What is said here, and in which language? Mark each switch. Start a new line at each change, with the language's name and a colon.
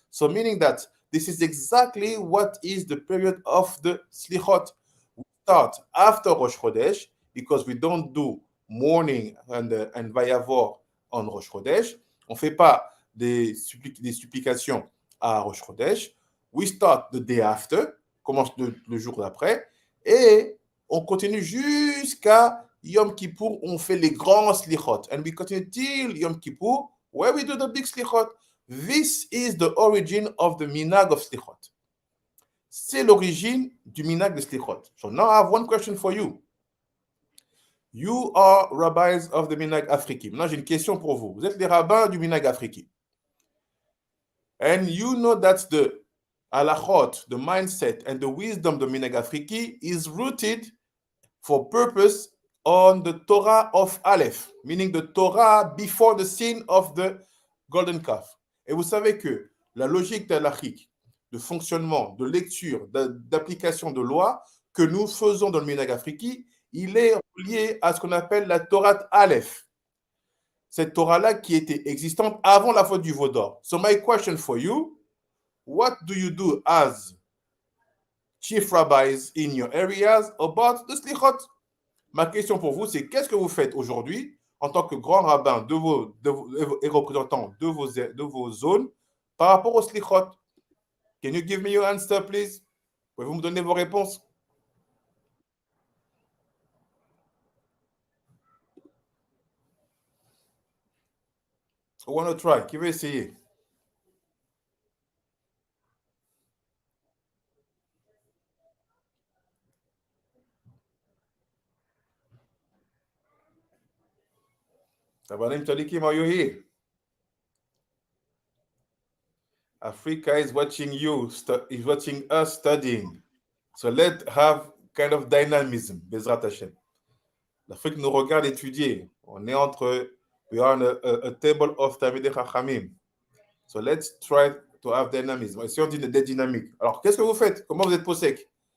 English: So meaning that this is exactly what is the period of the Selikhot. We start after Rosh Chodesh because we don't do mourning and Vayavor on Rosh Chodesh.
French: On ne fait pas des supplications à Rosh Chodesh.
English: We start the day after,
French: commence le jour d'après, et on continue jusqu'à Yom Kippur, on fait les grands Selikhot.
English: And we continue till Yom Kippur, where we do the big Selikhot. This is the origin of the minhag of Selikhot.
French: C'est l'origine du minhag de Selikhot.
English: So now I have one question for you. You are rabbis of the Nusakh Afriki.
French: Maintenant, j'ai une question pour vous. Vous êtes les rabbins du Nusakh Afriki.
English: And you know that the halachot, the mindset, and the wisdom of the Nusakh Afriki is rooted for purpose on the Torah of Aleph, meaning the Torah before the sin of the golden calf.
French: Et vous savez que la logique halachique de fonctionnement, de lecture, d'application de loi que nous faisons dans le Nusakh Afriki, il est lié à ce qu'on appelle la Torah Aleph. Cette Torah-là qui était existante avant la faute du veau d'or.
English: So my question for you, what do you do as chief rabbis in your areas about the Selikhot?
French: Ma question pour vous, c'est qu'est-ce que vous faites aujourd'hui en tant que grand rabbin et représentant de vos zones par rapport au Selikhot?
English: Can you give me your answer, please?
French: Pouvez-vous me donner vos réponses?
English: Who want to try?
French: Qui veut essayer?
English: Tabanim Talikim, are you here? Africa is watching you, is watching us studying. So let's have kind of dynamism, Bezrat Hashem.
French: L'Afrique nous regarde étudier. On est
English: we are on a table of Talmidei Chachamim. So let's try to have dynamism.
French: Essayons d'être dynamique. Alors, qu'est-ce que vous faites? Comment vous êtes posek?